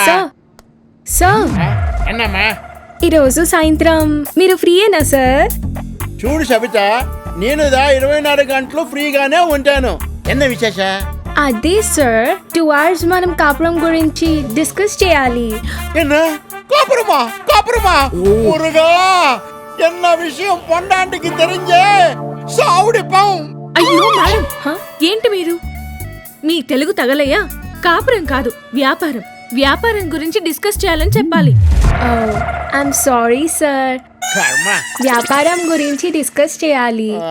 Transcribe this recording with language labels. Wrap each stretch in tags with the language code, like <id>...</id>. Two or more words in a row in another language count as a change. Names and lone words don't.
<te>సార్ అన్నమ్మా ఈరోజు సాయంత్రం మీరు ఫ్రీయేనా సార్? చూడు సబిత, నేను 24 గంటలు ఫ్రీగానే ఉంటాను.</te> <ta>என்ன விசேஷ?</ta> <te>అదే సార్ 2 hours మనం కాపురం గురించి డిస్కస్ చేయాలి.</te> <ta>என்ன காப்புறமா காப்புறமா முருகா என்ன விஷயம் பொண்டாண்டிக்கு தெரிஞ்சே సావుడిపం.</ta> <te>అయ్యో మేడం, ఏంటి మీరు? మీ తెలుగు తగలయ్యా? కాపురం కాదు, వ్యాపారం. వ్యాపారం గురించి డిస్కస్ చేయాలని చెప్పాలి.</te> <en>I'm sorry sir,</en> <te>కర్మ. వ్యాపారం గురించి డిస్కస్ చేయాలి.</te>